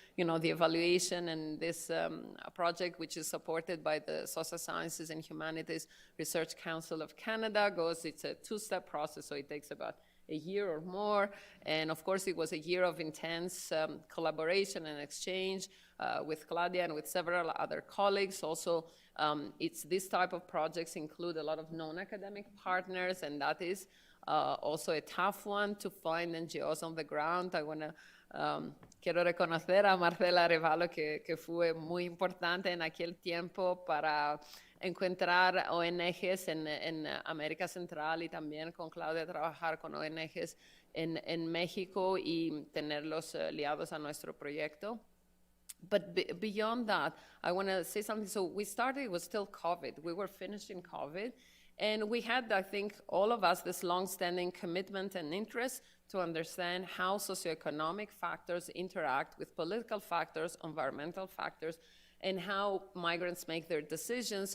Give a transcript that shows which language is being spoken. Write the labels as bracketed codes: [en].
[en] the evaluation and this project, which is supported by the Social Sciences and Humanities Research Council of Canada, it's a two-step process, so it takes about a year or more. And of course, it was a year of intense collaboration and exchange with Claudia and with several other colleagues. Also, it's this type of projects include a lot of non-academic partners, and that is also a tough one to find NGOs on the ground. I want to [es] quiero reconocer a Marcela Arevalo, que fue muy importante en aquel tiempo para encontrar ONGs en América Central y también con Claudia trabajar con ONGs en México y tenerlos liados a nuestro proyecto. [en] But beyond that, I want to say something. So we started, it was still COVID. We were finishing COVID. And we had, I think, all of us, this long-standing commitment and interest to understand how socioeconomic factors interact with political factors, environmental factors, and how migrants make their decisions.